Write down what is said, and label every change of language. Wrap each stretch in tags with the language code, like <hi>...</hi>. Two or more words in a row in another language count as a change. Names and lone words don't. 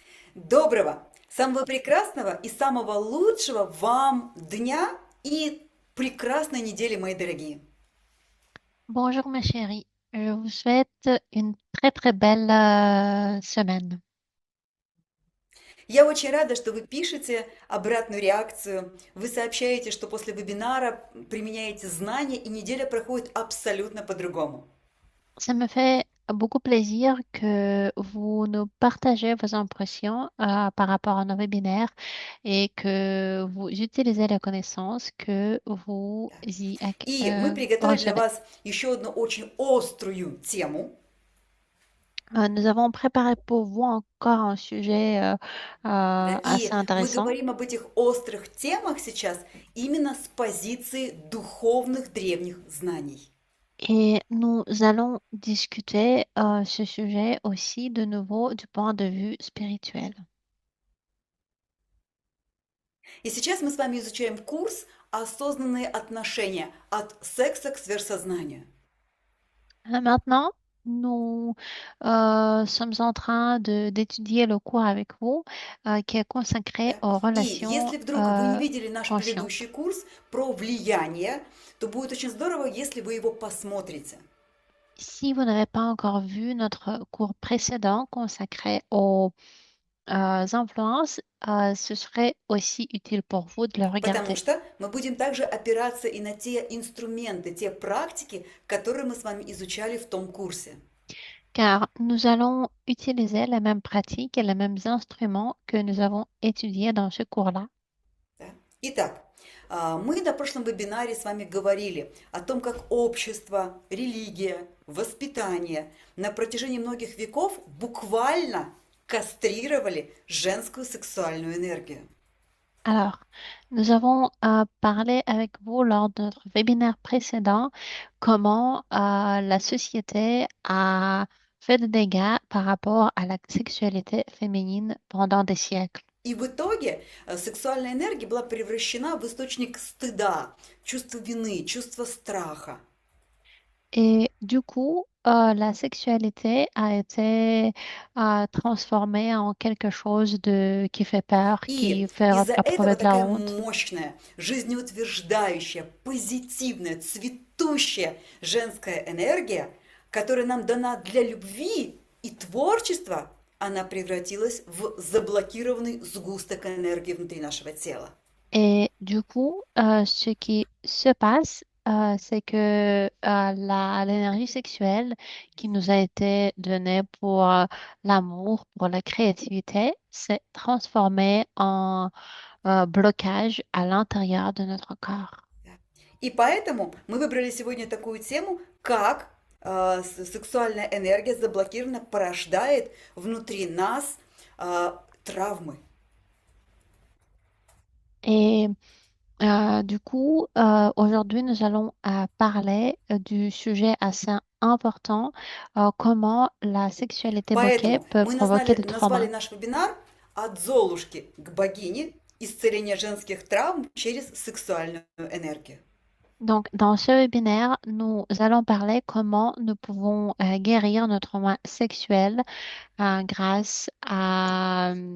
<ru>Доброго, самого прекрасного и самого лучшего вам дня и прекрасной недели, мои дорогие.</ru> <fr>Bonjour ma chérie, je vous souhaite une très très belle semaine.</fr> <ru>Я очень рада, что вы пишете обратную реакцию. Вы сообщаете, что после вебинара применяете знания, и неделя проходит абсолютно по-другому.</ru> <fr>Ça me fait beaucoup plaisir que vous nous partagez vos impressions par rapport à nos webinaires et que vous utilisez les connaissances que vous y</fr> <ru>И мы приготовили для</ru> <fr>recevez.</fr> <ru>вас еще одну очень острую тему.</ru> <fr>Nous avons préparé pour vous encore un sujet</fr> <ru>Да,</ru> <fr>assez</fr> <ru>и мы</ru> <fr>intéressant.</fr> <ru>говорим об этих острых темах сейчас именно с позиции духовных древних знаний.</ru> <fr>Et nous allons discuter ce sujet aussi de nouveau du point de vue spirituel.</fr> <ru>И сейчас мы с вами изучаем курс «Осознанные отношения от секса к сверхсознанию».</ru> <fr>Maintenant, nous sommes en train d'étudier le cours avec vous qui est consacré</fr> <ru>Да?</ru> <fr>aux</fr> <ru>И</ru> <fr>relations</fr> <ru>если вдруг вы не видели наш</ru> <fr>conscientes.</fr> <ru>предыдущий курс про влияние, то будет очень здорово, если вы его посмотрите.</ru> <fr>Si vous n'avez pas encore vu notre cours précédent consacré aux influences, ce serait aussi utile pour vous de le</fr> <ru>Потому</ru> <fr>regarder.</fr> <ru>что мы будем также опираться и на те инструменты, те практики, которые мы с вами изучали в том курсе.</ru> <fr>Car nous allons utiliser les mêmes pratiques et les mêmes instruments que nous avons étudiés dans ce cours-là.</fr> <ru>Да? Итак, мы на прошлом вебинаре с вами говорили о том, как общество, религия, воспитание на протяжении многих веков буквально кастрировали женскую сексуальную энергию.</ru> <fr>Alors, nous avons parlé avec vous lors de notre webinaire précédent comment la société a fait des dégâts par rapport à la sexualité féminine pendant des siècles.</fr> <ru>И в итоге сексуальная энергия была превращена в источник стыда, чувства вины, чувства страха.</ru> <fr>Et du coup, la sexualité a été transformée en quelque chose qui fait peur, qui</fr> <ru>И</ru> <fr>fait</fr> <ru>из-за</ru> <fr>éprouver</fr> <ru>этого</ru> <fr>de la</fr> <ru>такая</ru> <fr>honte.</fr> <ru>мощная, жизнеутверждающая, позитивная, цветущая женская энергия, которая нам дана для любви и творчества, она превратилась в заблокированный сгусток энергии внутри нашего тела.</ru> <fr>Et du coup, ce qui se passe, c'est que l'énergie sexuelle qui nous a été donnée pour l'amour, pour la créativité, s'est transformée en blocage à l'intérieur de notre corps.</fr> <ru>И поэтому мы выбрали сегодня такую тему, как сексуальная энергия заблокированно порождает внутри нас травмы.</ru> <fr>Et du coup, aujourd'hui, nous allons parler du sujet assez important, comment la sexualité bloquée</fr> <ru>Поэтому</ru> <fr>peut</fr> <ru>мы</ru> <fr>provoquer des</fr> <ru>назвали</ru> <fr>traumas.</fr> <ru>наш вебинар «От Золушки к богине. Исцеление женских травм через сексуальную энергию».</ru> <fr>Donc, dans ce webinaire, nous allons parler comment nous pouvons guérir notre trauma sexuel grâce à</fr>